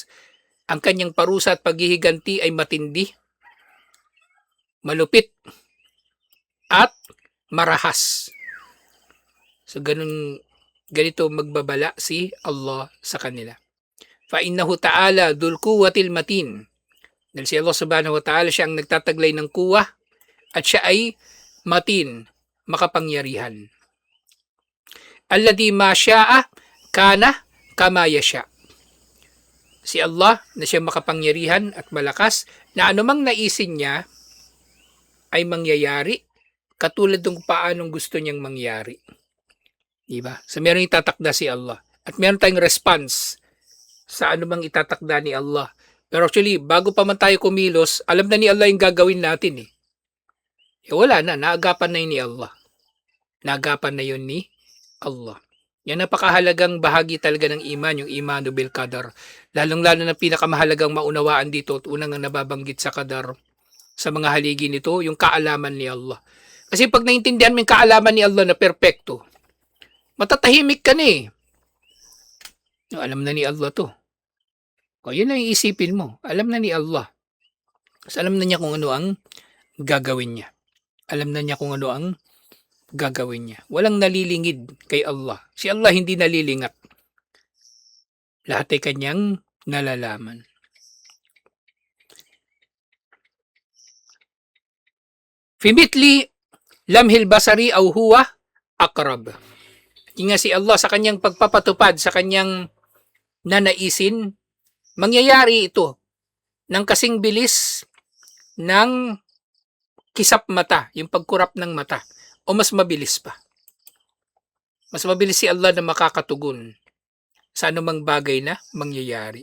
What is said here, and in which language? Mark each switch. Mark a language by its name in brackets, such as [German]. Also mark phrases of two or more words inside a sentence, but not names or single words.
[Filipino] Ang kanyang parusa at paghihiganti ay matindi, malupit, at marahas. So ganito magbabala si Allah sa kanila. [Arabic] فإنه تعالى ذو القوة المتين. [Filipino] Dahil si Allah [Arabic] سبحانه وتعالى [Filipino] siya ang nagtataglay ng kuwa at siya ay matin, makapangyarihan. [Arabic] الذي ما شاء كان كما يشاء. [Filipino] Si Allah na siya makapangyarihan at malakas na anumang naisin niya ay mangyayari katulad ng paanong gusto niyang mangyari. Diba? So meron itatakda si Allah. At meron tayong response sa anumang itatakda ni Allah. Pero actually, bago pa man tayo kumilos, alam na ni Allah yung gagawin natin eh. Wala na, naagapan na yun ni Allah. Naagapan na yun ni Allah. Yan napakahalagang bahagi talaga ng iman, yung [Arabic] إيمان بالقدر. [Filipino] Lalong-lalo na pinakamahalagang maunawaan dito at unang nababanggit sa qadar sa mga haligi nito, yung kaalaman ni Allah. Kasi pag naintindihan mo yung kaalaman ni Allah na perpekto, matatahimik ka na eh. No, alam na ni Allah to. O, yun ang iisipin mo. Alam na ni Allah. Kasi alam na niya kung ano ang gagawin niya. Alam na niya kung ano ang gagawin niya. Walang nalilingid kay Allah. Si Allah hindi nalilingat. Lahat ay kanyang nalalaman. [Arabic] في مثل لمح البصر أو هو أقرب. [Filipino] Nga si Allah sa kanyang pagpapatupad, sa kanyang nanaisin, mangyayari ito ng kasing bilis ng kisap mata, yung pagkurap ng mata, o mas mabilis pa. Mas mabilis si Allah na makakatugon sa anumang bagay na mangyayari.